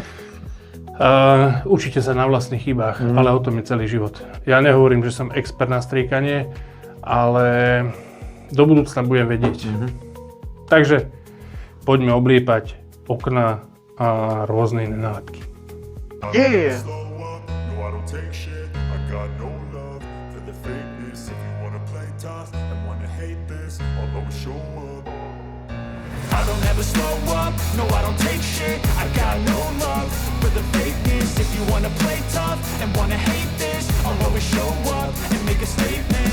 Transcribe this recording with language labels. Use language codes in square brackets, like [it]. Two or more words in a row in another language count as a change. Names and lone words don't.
[sk] Učite sa na vlastných chybách, ale o tom je celý život. Ja nehovorím, že som expert na striekanie, ale do budúcna budem vedieť. Takže poďme obliepať okna a rôzne iné nálepky. [en] Yeah! I don't ever slow up, no I don't take shit. I got no love for the fakeness. If you wanna play tough and wanna hate this, I'll always show up and make a statement.